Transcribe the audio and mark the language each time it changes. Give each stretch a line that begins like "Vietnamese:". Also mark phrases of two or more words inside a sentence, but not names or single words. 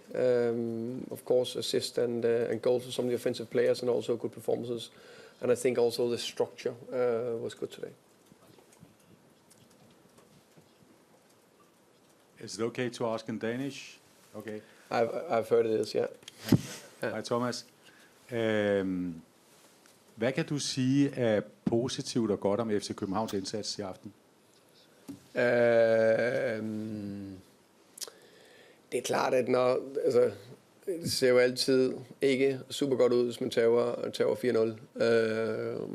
English: Of course, assist and goals for some of the offensive players, and also good performances. And I think also the structure was good today. Is it okay to ask in Danish? Okay. I've heard it is, yeah.
Danish: Hej Thomas. Hvad kan du sige af positivt og godt om FC Københavns indsats i aften? Det er klart, at det ser jo altid ikke super godt ud, hvis man tager 4-0.